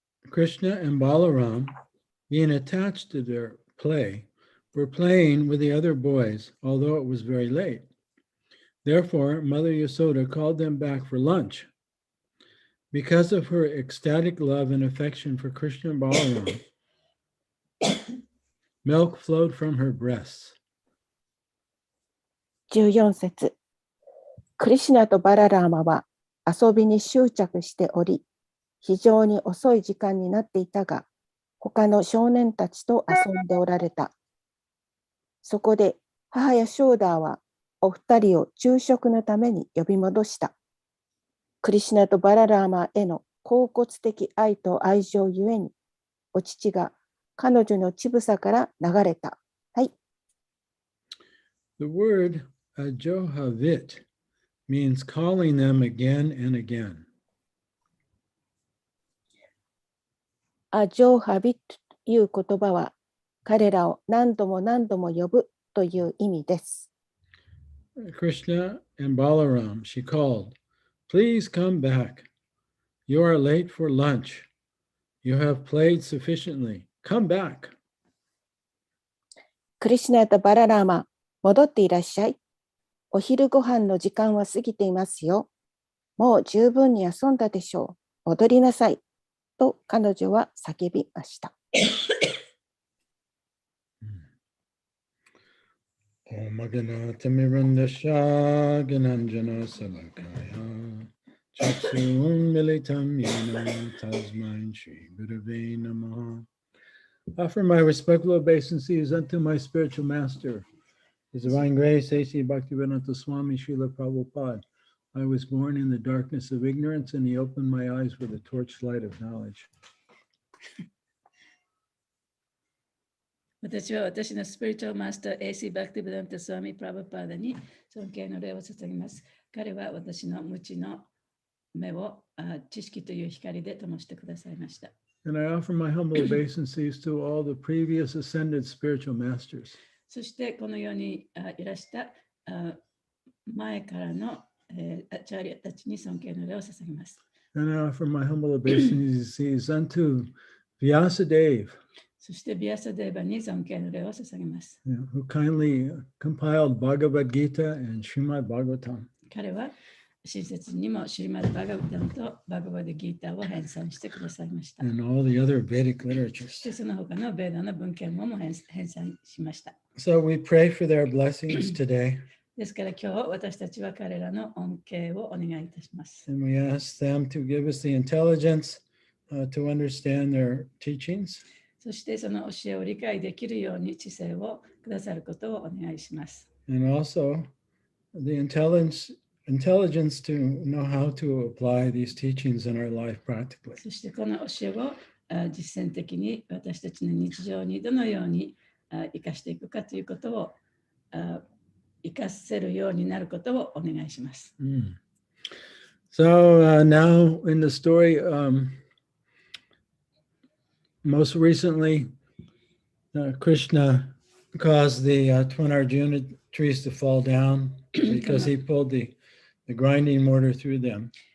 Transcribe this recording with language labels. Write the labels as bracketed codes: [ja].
[en] Krishna and Balaram, being attached to their play, were playing with the other boys, although it was very late. Therefore, Mother Yasoda called them back for lunch. Because of her ecstatic love and affection for Krishna and Balaram, milk flowed from her breasts. [ja] 14節。クリシュナとバララーマは遊びに執着しており、非常に遅い時間になっていたが、他の少年たちと遊んでおられた。そこで母やショーダーはお二人を昼食のために呼び戻した。クリシュナとバララーマへの恍惚的愛と愛情ゆえに、お乳が彼女の乳房から流れた。はい。 [en] The word ajohavit means calling them again and again. [ja] アジョーハビという言葉は彼らを何度も何度も呼ぶという意味です。 [en] Krishna and Balaram, she called, please come back. You are late for lunch. You have played sufficiently. Come back. [ja] クリシュナとバララーマ、戻っていらっしゃい。お昼ご飯の時間は過ぎていますよ。もう十分に遊んだでしょう。戻りなさい。と彼女は叫びました。 [sa] Om Aganatamirandasha Gananjana Salakaya Chaksun Militam Yena Tasmain Shri Gurave Namaha. [en] Offer my respectful obeisances unto my spiritual master, His Divine Grace, A.C. Bhaktivedanta Swami Srila Prabhupada. I was born in the darkness of ignorance, and He opened my eyes with the torchlight of knowledge. [ja] 私は私のスピリチュアルマスター AC バクティブダンタスワミプラブパーダに尊敬の礼を捧げます。彼は私の無知の目を知識という光で灯してくださいました。 [en] And I offer my humble obeisances to all the previous ascended spiritual masters. [ja] そしてこのようにいらした前からのアチャリアたちに尊敬の礼を捧げます。 [en] And I offer my humble obeisances unto Vyasadeva, [ja] そしてビアサデーバに尊敬の礼を捧げます。 [en] who kindly compiled Bhagavad Gita and Srimad Bhagavatam. [ja] 彼は親切にもシリマッバガバタンとバガバデギーターを編纂してくださいました。 [en] And all the other Vedic [ja] そ [en] literatures. [ja] してその他のベーダの文献も編纂しました。 [en] So we pray for their blessings today, [ja] ですから今日私たちは彼らの恩恵をお願いいたします。 [en] and we ask them to give us the intelligence to understand their teachings, [ja] そしてその教えを理解できるように知性をくださることをお願いします。 [en] and also the intelligence to know how to apply these teachings in our life practically. [ja] そしてこの教えを実践的に私たちの日常にどのように生かしていくかということを生かせるようになることをお願いします。 [en] So now in the story, most recently, Krishna caused the twin Arjuna trees to fall down because he pulled the grinding mortar through them.